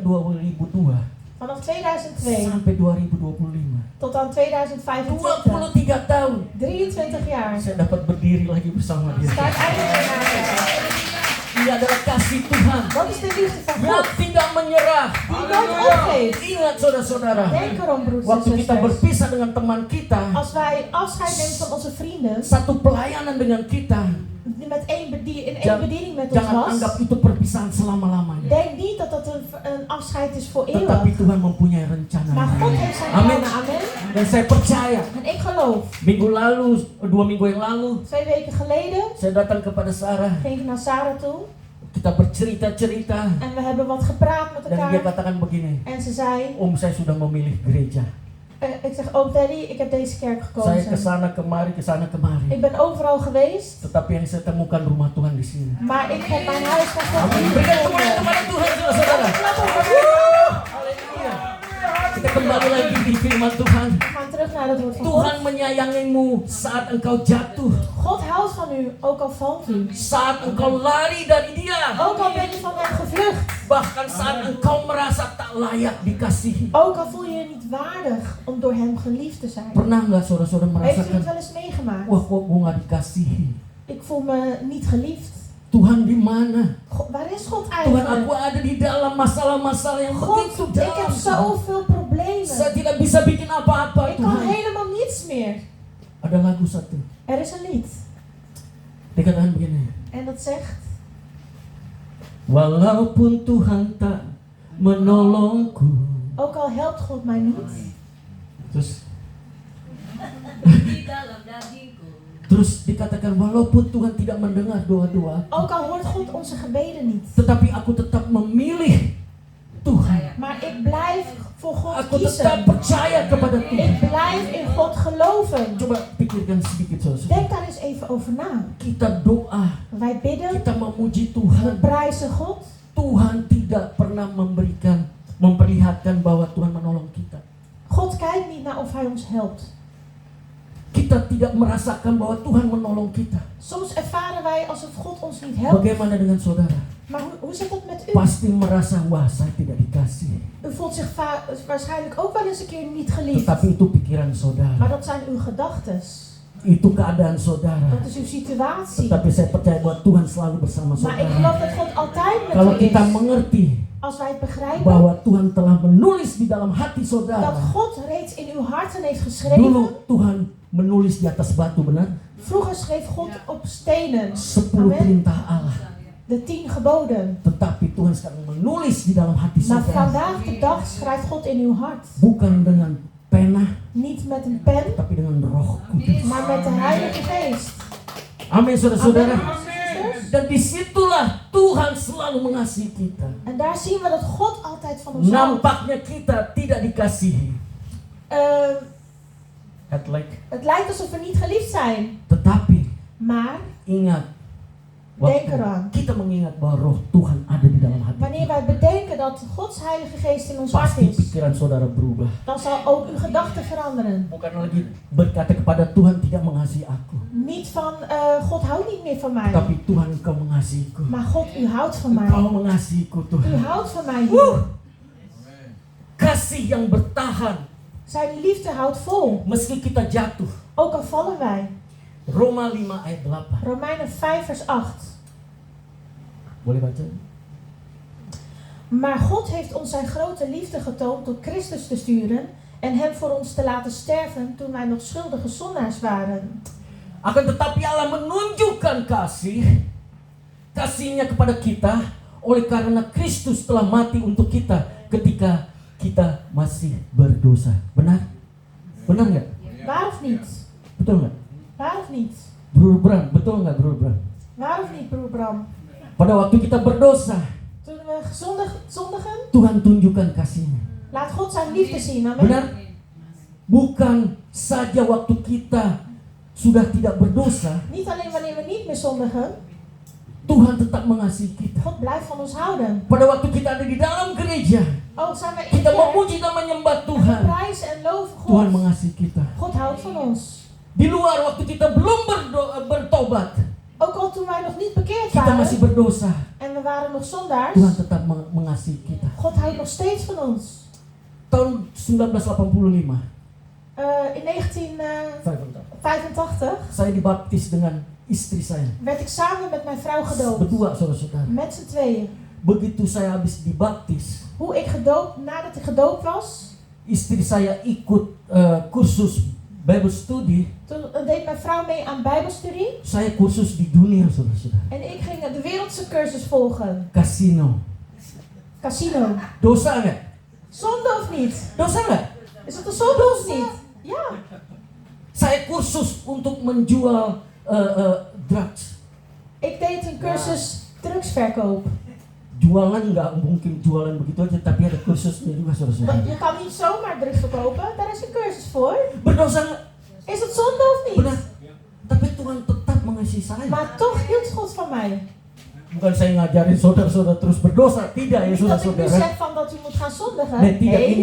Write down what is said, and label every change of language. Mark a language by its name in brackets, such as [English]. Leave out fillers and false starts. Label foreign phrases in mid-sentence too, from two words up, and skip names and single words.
[Indonesian] 2002 [Dutch] Vanaf 2002 [Indonesian] sampai 2025. [Dutch] tot aan 2025. [Indonesian] 23 tahun [Dutch] 23 jaar. [Indonesian] saya dapat berdiri lagi bersama dia. [Dutch] Sta ik eindelijk naast hem. [Indonesian] Ini adalah kasih Tuhan [Dutch] Dat is de liefde van [Indonesian] yang [Dutch] God. [Indonesian] tidak menyerah. [Dutch] Die nooit opgeeft. [Indonesian] Ingat saudara-saudara, [Dutch] Denk erom, broeders en [Indonesian] waktu kita [Dutch] zusters. [Indonesian] berpisah dengan teman kita, [Dutch] Als wij afscheid nemen van onze vrienden, [Indonesian] satu pelayanan dengan kita, [Dutch] met één in één [Indonesian] Jangan- [Dutch] bediening met ons [Indonesian] jangan [Dutch] was, [Indonesian] anggap itu perpisahan selama-lamanya. [Dutch] denk niet dat dat een afscheid is voor [Indonesian] Tetapi [Dutch] eeuwig. [Indonesian] Tuhan mempunyai rencana. [Dutch] Maar God heeft zijn [Indonesian] Amin. [Dutch] plannen, amen. [Indonesian] Dan saya percaya, [Dutch] En ik geloof, [Indonesian] minggu lalu, 2 minggu yang lalu, [Dutch] 2 weken geleden [Indonesian] saya datang kepada Sarah. [Dutch] ging ik naar Sarah toe [Indonesian] Kita bercerita-cerita. [Dutch] en we hebben wat gepraat met [Indonesian] Dan dia [Dutch] elkaar. [Indonesian] katakan begini, [Dutch] En ze zei, [Indonesian] Om saya sudah memilih gereja. [Dutch] ik zeg, oh Daddy, ik heb deze kerk [Indonesian] Saya [Dutch] gekozen. [Indonesian] kesana kemari, kesana kemari. [Dutch] Ik ben overal geweest, [Indonesian] Tetapi yang saya temukan rumah Tuhan di sini. [Dutch] maar ik heb mijn huis van God [Indonesian] Amin. [Dutch] niet [Indonesian] Berikan kemuliaan [Dutch] gevonden. [Indonesian] kepada Tuhan, saudara-saudara. [Dutch] Klap op elkaar. [Indonesian] Haleluya. Kita kembali lagi di firman Tuhan. [Dutch] We gaan terug naar het woord van [Indonesian] Tuhan [Dutch] God. [Indonesian] menyayangimu saat engkau jatuh, [Dutch] God houdt van u, ook al valt u. [Indonesian] saat engkau lari dari Dia, [Dutch] Ook al ben je van hem gevlucht. [Indonesian] bahkan saat engkau merasa tak layak dikasihi. [Dutch] Ook al voel je je niet waardig om door hem geliefd te zijn. [Indonesian] Pernah nggak saudara-saudara [Dutch] Heeft u [Indonesian] merasakan, [Dutch] het wel eens meegemaakt? [Indonesian] wah kok gue nggak dikasihi? [Dutch] Ik voel me niet geliefd. [Indonesian] Tuhan di mana? [Dutch] Waar is God [Indonesian] Tuhan, aku [Dutch] eigenlijk? [Indonesian] ada di dalam masalah-masalah yang begitu [Dutch] God, ik heb [Indonesian] dalam. [Dutch] zoveel problemen. [Indonesian] Saya tidak bisa bikin apa-apa, [Dutch] Ik kan [Indonesian] Tuhan. [Dutch] helemaal niets meer. [Indonesian] Ada lagu satu, [Dutch] Er is een lied. [Indonesian] dikatakan begini. [Dutch] En dat zegt: [Indonesian] Walaupun Tuhan tak menolongku. [Dutch] ook al helpt God mij niet. [Indonesian] Terus Terus dikatakan walaupun Tuhan tidak mendengar doa-doa, [Dutch] Ook al hoort God onze gebeden niet. [Indonesian] tetapi aku tetap memilih Tuhan. [Dutch] Maar ik blijf voor God [Indonesian] Aku tetap [Dutch] kiezen. [Indonesian] percaya kepada Tuhan. [Dutch] Ik blijf in God geloven. [Indonesian] Coba pikirkan sedikit saudara. [Dutch] Denk daar eens even over na. [Indonesian] Kita doa, [Dutch] Wij bidden, [Indonesian] kita memuji [Dutch] we [Indonesian] Tuhan. [Dutch] prijzen God. [Indonesian] Tuhan tidak pernah memperlihatkan bahwa Tuhan menolong kita. [Dutch] God kijkt niet naar of Hij ons helpt. [Indonesian] Kita tidak merasakan bahwa Tuhan menolong kita. [Dutch] Soms ervaren wij alsof God ons niet helpt. [Indonesian] Bagaimana dengan saudara? [Dutch] Maar hoe zit dat met u? [Indonesian] Pasti merasa, wah saya tidak dikasih. [Dutch] U voelt zich waarschijnlijk ook wel eens een keer niet geliefd. [Indonesian] Tetapi itu pikiran [Dutch] Maar [Indonesian] saudara. [Dutch] dat zijn uw gedachtes. [Indonesian] Itu keadaan saudara. [Dutch] Dat is uw situatie. [Indonesian] Tetapi saya percaya bahwa Tuhan selalu bersama [Dutch] Maar ik [Indonesian] saudara. [Dutch] geloof dat God altijd [Indonesian] Kalau [Dutch] met u [Indonesian] kita [Dutch] is. [Indonesian] mengerti [Dutch] Als wij het begrijpen [Indonesian] bahwa Tuhan telah menulis di dalam hati [Dutch] dat [Indonesian] saudara. [Dutch] God reeds in uw harten heeft [Indonesian] Dulu [Dutch] geschreven. [Indonesian] Tuhan menulis di atas batu, benar? [Dutch] Vroeger schreef God op stenen [Indonesian] 10 [Dutch] Amen. [Indonesian] perintah Allah. [Dutch] de 10 geboden. [Indonesian] Tetapi Tuhan sekarang menulis di dalam hati [Dutch] Maar [Indonesian] saudara. [Dutch] vandaag de dag schrijft God in uw hart. [Indonesian] Bukan dengan pena, [Dutch] Niet met een pen, [Indonesian] tapi dengan Roh Kudus. [Dutch] maar met de Heilige Geest. [Indonesian] Amin, saudara-saudara. [Dutch] Amen, zusters. [Indonesian] Dan disitulah Tuhan selalu mengasihi kita. [Dutch] En daar zien we dat God altijd van ons houdt. [Indonesian] Nampaknya kita tidak dikasihi. [Dutch] Het lijkt alsof we niet geliefd zijn. [Indonesian] Tetapi [Dutch] Maar [Indonesian] ingat, [Dutch] denk [Indonesian] waktu [Dutch] eraan. [Indonesian] kita mengingat bahwa Roh Tuhan ada di dalam hati [Dutch] Wanneer [Indonesian] kita, [Dutch] wij bedenken dat Gods Heilige Geest in ons hart [Indonesian] pasti [Dutch] is, [Indonesian] pikiran saudara berubah. [Dutch] dan zal ook uw gedachten veranderen. [Indonesian] Bukan lagi berkata kepada Tuhan tidak mengasihi aku, [Dutch] Niet van God houdt niet meer van mij. [Indonesian] tapi Tuhan engkau mengasihiku. [Dutch] Maar God, u houdt van mij. [Indonesian] Engkau mengasihiku [Dutch] U [Indonesian] Tuhan. [Dutch] houdt van mij, Heer. [Indonesian] Kasih yang bertahan [Dutch] Zijn liefde houdt vol. [Indonesian] meski kita jatuh. [Dutch] Ook al vallen wij. [Indonesian] Roma 5 ayat 8. [Dutch] Romeinen 5 vers 8. [Indonesian] Boleh baca? [Dutch] Maar God heeft ons zijn grote liefde getoond door Christus te sturen en hem voor ons te laten sterven toen wij nog schuldige zondaars waren. [Indonesian] Akan tetapi Allah menunjukkan kasihnya kepada kita oleh karena Kristus telah mati untuk kita ketika kita masih berdosa. Benar? Benar nggak? [Dutch] Waar of niet? [Indonesian] Betul nggak? [Dutch] Waar of niet? [Indonesian] Broer Bram, betul nggak Broer Bram? [Dutch] Waar of niet, broer Bram? [Indonesian] Pada waktu kita berdosa, [Dutch] Toen we zondigen, [Indonesian] Tuhan tunjukkan kasihnya. [Dutch] laat God zijn liefde zien. [Indonesian] Amen. Benar? Bukan saja waktu kita sudah tidak berdosa, [Dutch] Niet alleen wanneer we niet meer zondigen, [Indonesian] Tuhan tetap mengasihi kita. [Dutch] God blijft van ons houden. [Indonesian] Pada waktu kita ada di dalam gereja, [Dutch] Ook zijn wij in [Indonesian] kita [Dutch] kerk, [Indonesian] memuji dan menyembah [Dutch] we [Indonesian] Tuhan. [Dutch] prijzen en loven [Indonesian] Tuhan [Dutch] God. [Indonesian] mengasihi kita. [Dutch] God houdt van ons. [Indonesian] Di luar waktu kita belum bertobat, [Dutch] Ook al toen wij nog niet bekeerd [Indonesian] kita masih [Dutch] waren [Indonesian] berdosa, [Dutch] en we waren nog zondaars, [Indonesian] Tuhan tetap mengasihi kita. [Dutch] God houdt nog steeds van ons. [Indonesian] Tahun 1985, [Dutch] In 1985 [Indonesian] saya dibaptis dengan istri saya. [Dutch] werd ik samen met mijn vrouw gedoopt. [Indonesian] Berdua saudara-saudara. [Dutch] Met z'n tweeën. [Indonesian] Begitu saya habis dibaptis, [Dutch] Nadat ik gedoopt was, [Indonesian] istri saya ikut kursus [English] Bible study. [Dutch] toen deed mijn vrouw mee aan bijbelstudie. [Indonesian] Saya kursus di dunia saudara-saudara. [Dutch] En ik ging de wereldse cursus volgen. [Indonesian] Casino. Dosa nggak? [Dutch] Zonde of niet? [Indonesian] Dosa nggak? [Dutch] Is het een zonde of niet? Ja. [Indonesian] Saya kursus untuk menjual drugs. [Dutch] Ik deed een cursus drugsverkoop. [Indonesian] Jualan nggak mungkin jualan begitu aja, tapi ada kursusnya juga saudara-saudara. [Dutch] Je kan niet zomaar drugs verkopen, daar is een cursus voor. [Indonesian] Berdosa nggak? [Dutch] Is het zonde of niet? [Indonesian] Benar. Tapi Tuhan tetap mengasihi saya. [Dutch] Maar toch hield God van mij. [Indonesian] Bukan saya ngajarin saudara-saudara terus berdosa, tidak ya [Dutch] Niet dat ik nu [Indonesian] saudara-saudara. [Dutch] zeg van dat u moet gaan zondigen. Nee, [Indonesian] tidak, ini